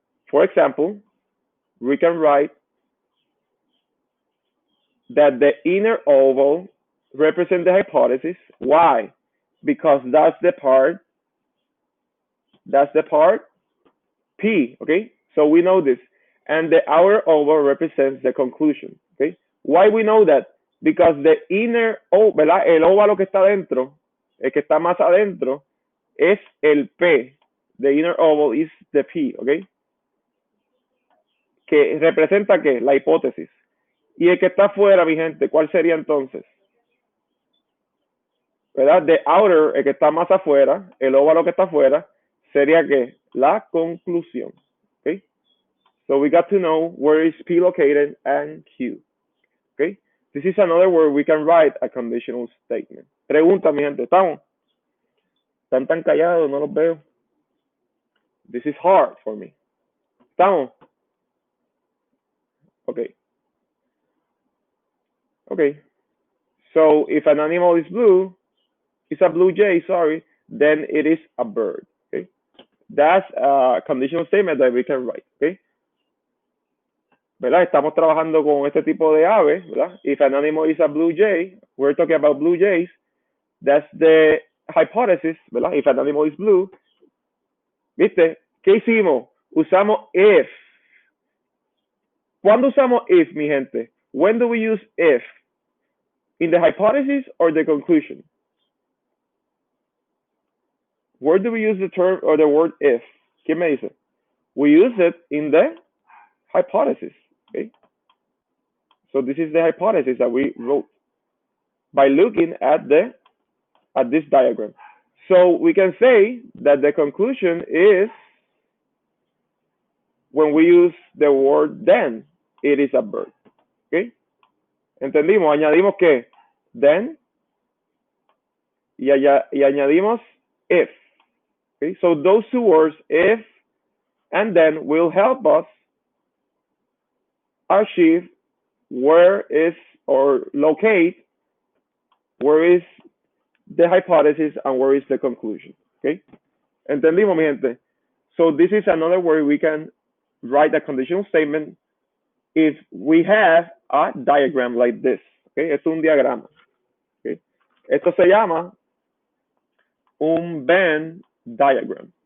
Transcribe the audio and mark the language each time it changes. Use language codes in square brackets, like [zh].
[en] For example, we can write that the inner oval represents the hypothesis. Why? Because that's the part P, okay? So we know this. And the outer oval represents the conclusion, okay? Why we know that? Because the inner oval, [es] ¿verdad? El óvalo que está dentro, el que está más adentro, es el P. [en] The inner oval is the P, okay? [es] Que representa ¿qué? La hipótesis. Y el que está afuera, mi gente, ¿cuál sería entonces? ¿Verdad? [en] The outer, [es] el que está más afuera, el óvalo que está afuera, sería ¿qué? La conclusión, okay? [en] So we got to know where is P located and Q. Okay? This is another word we can write a conditional statement. [es] Pregunta, mi gente, ¿estamos? ¿Están tan callados? No los veo. [en] This is hard for me. [es] ¿Estamos? [en] Okay. Okay. So if an animal is blue, it's a blue jay, sorry, then it is a bird. Okay? That's a conditional statement that we can write. [es] Okay? ¿Verdad? Estamos trabajando con este tipo de aves, ¿verdad? [en] If an animal is a blue jay, we're talking about blue jays. That's the hypothesis, [es] ¿verdad? [en] If an animal is blue, [es] ¿viste? ¿Qué hicimos? Usamos if. ¿Cuándo usamos if, mi gente? [en] When do we use if? In the hypothesis or the conclusion? Where do we use the term or the word if? [es] ¿Quién me dice? [en] We use it in the hypothesis, okay? So this is the hypothesis that we wrote by looking at this diagram. So we can say that the conclusion is when we use the word then, it is a bird. [es] ¿Okay? ¿Entendimos? Añadimos que then y añadimos if. [en] Okay? So those two words, if and then, will help us achieve where is or locate where is the hypothesis and where is the conclusion. Okay? [es] ¿Entendimos, mi gente? [en] So this is another way we can write a conditional statement if we have a diagram like this. [es] Okay? Es un diagrama. Okay? Esto se llama un Venn diagram.